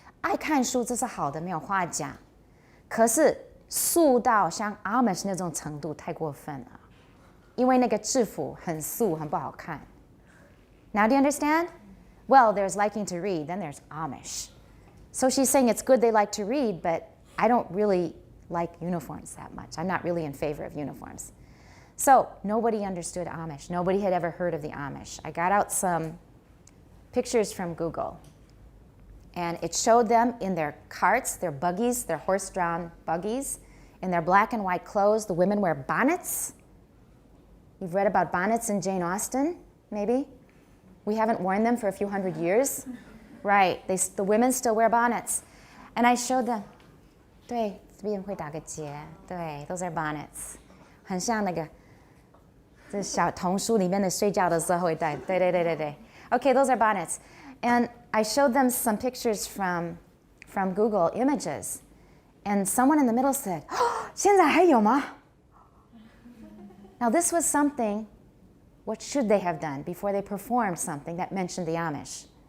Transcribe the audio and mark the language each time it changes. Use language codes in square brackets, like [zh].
[zh] 爱看书这是好的，没有话讲。可是素到像 Amish 那种程度太过分了，因为那个制服很素，很不好看。 [en] Now do you understand? Well, there's liking to read, then there's Amish. So she's saying it's good they like to read, but I don't really like uniforms that much. I'm not really in favor of uniforms. So nobody understood Amish. Nobody had ever heard of the Amish. I got out some pictures from Google. And it showed them in their carts, their buggies, their horse-drawn buggies, in their black and white clothes. The women wear bonnets. You've read about bonnets in Jane Austen, maybe? We haven't worn them for a few hundred years. Right, the women still wear bonnets. And I showed them. [zh] 对，这边会打个结。 [en] 对， those are bonnets. [zh] 很像那个这小童书里面的睡觉的时候会戴。 [en] 对对对对对。Okay, those are bonnets. And I showed them some pictures from Google Images. And someone in the middle said, [zh] 现在还有吗? [en] Now this was something, what should they have done before they performed something that mentioned the Amish?